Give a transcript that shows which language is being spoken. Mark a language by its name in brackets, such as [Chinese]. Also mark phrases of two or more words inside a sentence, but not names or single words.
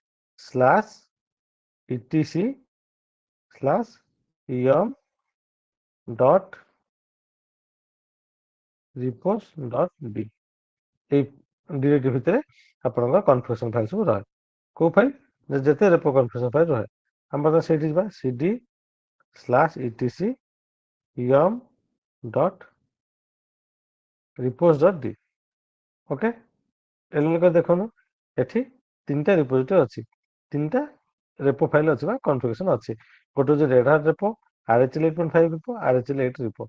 [Odia] /etc/yum ଡଟ୍ repos.d। ଏଇ ଡିରେକ୍ଟରି ଭିତରେ ଆପଣଙ୍କ [English] configuration file [Odia] ସବୁ ରହେ। କୋଉ ଫାଇଲ? ଯେତେ [English] repo configuration file [Odia] ରହେ। ଆମେ ବର୍ତ୍ତମାନ ସେଇଠି ଯିବା, cd/etc/yum ଡଟ୍ repos.d। ଓକେ, ଏଲିକ ଦେଖନ୍ତୁ, ଏଠି ତିନିଟା ରିପୋଜିଟୋରି ଅଛି, ତିନିଟା [English] repo file [Odia] ଅଛି ବା କନଫିଗରେସନ ଅଛି। ଗୋଟେ ହଉଛି ରେଡହାଟ ରେପୋ, RHL 8.5 ରେପୋ, RHL 8 ରେପୋ।